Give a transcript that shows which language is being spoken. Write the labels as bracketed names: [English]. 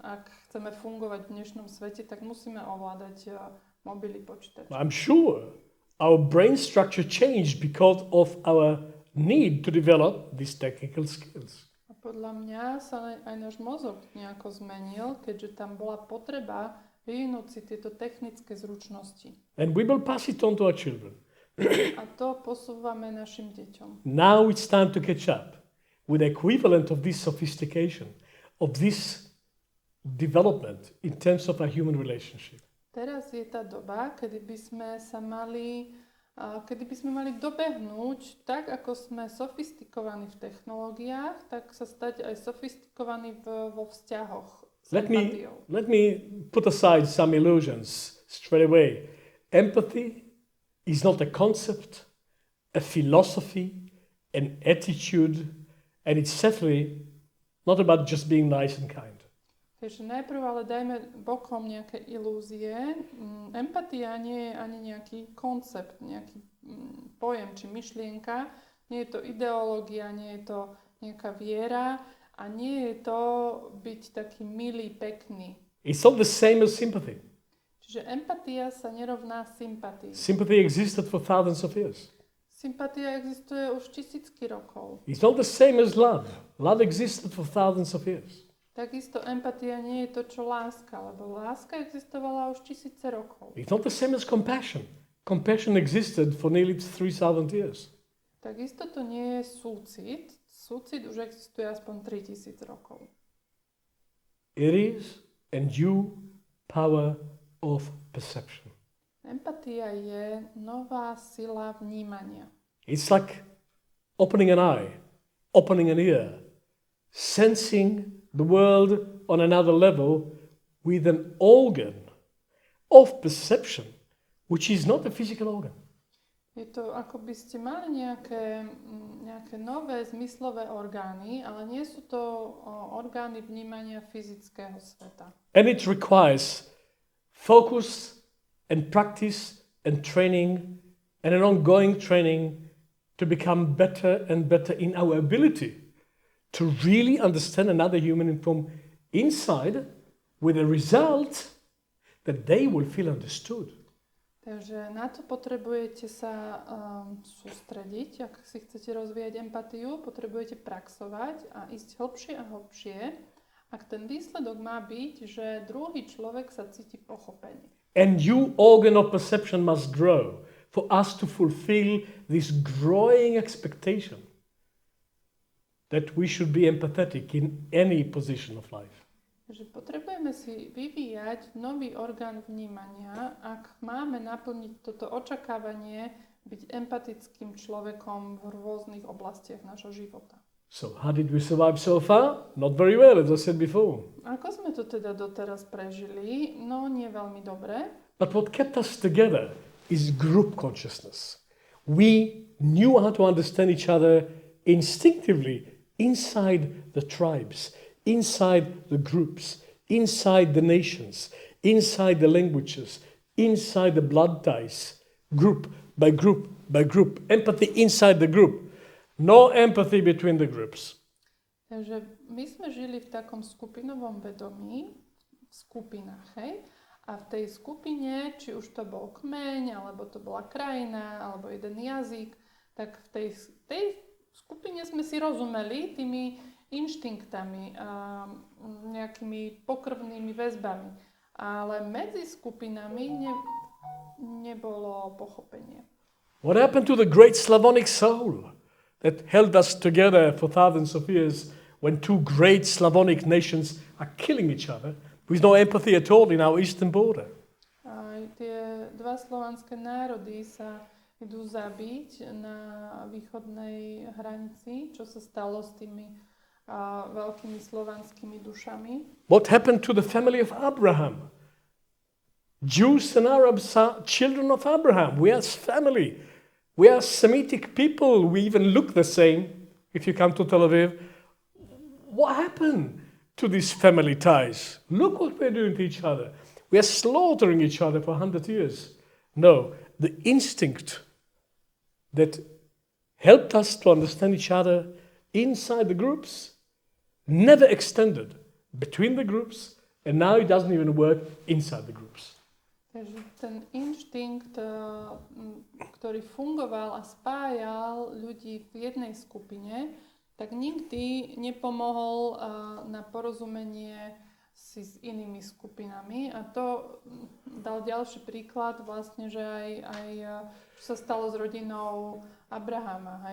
[Slovak] Ak chceme fungovať v dnešnom svete, tak musíme ovládať mobily, počítače. [English] I'm sure our brain structure changed because of our need to develop these technical skills. [Slovak] A podľa mňa sa aj náš mozog nejako zmenil, keďže tam bola potreba vyvinúť si tieto technické zručnosti. [English] And we will pass it on to our children. [Slovak] A to posúvame našim deťom. [English] Now it's time to catch up with the equivalent of this sophistication, of this development in terms of a human relationship. [Slovak] Teraz je tá doba, kedy by sme mali dobehnúť, tak ako sme sofistikovaní v technológiách, tak sa stať aj sofistikovaní vo vzťahoch s empatiou. [English] Let me put aside some illusions straight away. Empathy is not a concept, a philosophy, an attitude, and it's certainly not about just being nice and kind. [Slovak] Takže najprv ale dajme bokom nejaké ilúzie. Empatia nie je ani nejaký koncept, nejaký pojem či myšlienka. Nie je to ideológia, nie je to nejaká viera a nie je to byť taký milý, pekný. [English] It's not the same as sympathy. [Slovak] Čiže empatia sa nerovná sympatii. [English] Sympathy existed for thousands of years. [Slovak] Sympatia existuje už tisícky rokov. [English] It's not the same as love. Love existed for thousands of years. [Slovak] Takisto empatia nie je to, čo láska, lebo láska existovala už tisíce rokov. [English] It's not the same as compassion. Compassion existed for nearly 3,000 years. [Slovak] Takisto to nie je súcit. Súcit už existuje aspoň 3000 rokov. [English] It is a new power of perception. [Slovak] Empatia je nová sila vnímania. [English] It's like opening an eye, opening an ear, sensing the world on another level with an organ of perception, which is not a physical organ. [Slovak] Je to, ako by ste mali nejaké nové zmyslové orgány, ale nie sú to orgány vnímania fyzického sveta. [English] And it requires focus and practice and training and an ongoing training to become better and better in our ability to really understand another human from inside with a result that they will feel understood. [Slovak] Takže na to potrebujete sa sústrediť, ak si chcete rozvíjať empatiu, potrebujete praxovať a ísť hlbšie a hlbšie, ak ten výsledok má byť, že druhý človek sa cíti pochopený. [English] And new organ of perception must grow for us to fulfill this growing expectation that we should be empathetic in any position of life. [Slovak] Že potrebujeme si vyvíjať nový orgán vnímania, ak máme naplniť toto očakávanie byť empatickým človekom v rôznych oblastiach nášho života. [English] So how did we survive so far? Not very well, as I said before. [Slovak] Ako sme to teda doteraz prežili? No, nie veľmi dobre. [English] But what kept us together is group consciousness. We knew how to understand each other instinctively inside the tribes, inside the groups, inside the nations, inside the languages, inside the blood ties, group by group by group, empathy inside the group, no empathy between the groups. [Slovak] Takže my sme žili v takom skupinovom vedomí, v skupinách, hej? A v tej skupine, či už to bol kmeň, alebo to bola krajina, alebo jeden jazyk, tak v tej skupine sme si rozumeli tými inštinktami, nejakými pokrvnými väzbami. Ale medzi skupinami nebolo pochopenie. [English] What happened to the great Slavonic soul that held us together for thousands of years when two great Slavonic nations are killing each other with no empathy at all in our eastern border? [Slovak] Tie dva slovanské národy sa idú zabiť na východnej hranici, čo sa stalo s tými veľkými slovanskými dušami. [English] What happened to the family of Abraham? Jews and Arabs are children of Abraham. We are family. We are Semitic people. We even look the same if you come to Tel Aviv. What happened to these family ties? Look what we're doing to each other. We are slaughtering each other for 100 years. No, the instinct that helped us to understand each other inside the groups never extended between the groups, and now it doesn't even work inside the groups. [Slovak] Takže ten inštinkt, ktorý fungoval a spájal ľudí v jednej skupine, tak nikdy nepomohol na porozumenie si s inými skupinami. A to dal ďalší príklad vlastne, že aj čo sa stalo s rodinou Abrahama.